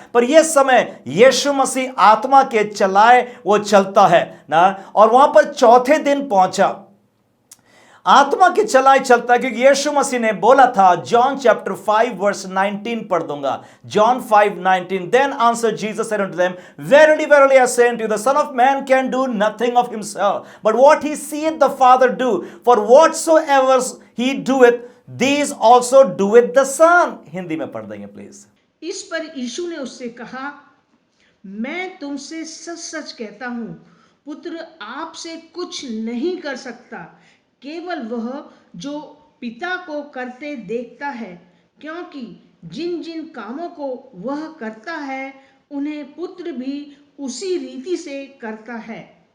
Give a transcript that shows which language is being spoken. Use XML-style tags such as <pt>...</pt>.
<hi>पर यह समय यीशु मसीह आत्मा के चलाए वो चलता है ना, और वहां पर चौथे दिन पहुंचा, आत्मा के चलाए चलता है, क्योंकि यीशु मसीह ने बोला था, जॉन चैप्टर 5 वर्स 19 पढ़ दूंगा, John 5:19।</hi> <en>Then answer Jesus said unto them, verily verily I say unto you, the son of man can do nothing of himself, but what he seeth the father do, for whatsoever he doeth these also do it the son.</en> <hi>हिंदी में पढ़ देंगे please. इस पर यीशु ने उससे कहा, मैं तुमसे सच सच कहता हूँ, पुत्र आपसे कुछ नहीं कर सकता, केवल वह जो पिता को करते देखता है, क्योंकि जिन जिन कामों को वह करता है उन्हें पुत्र भी उसी रीति से करता है।</hi>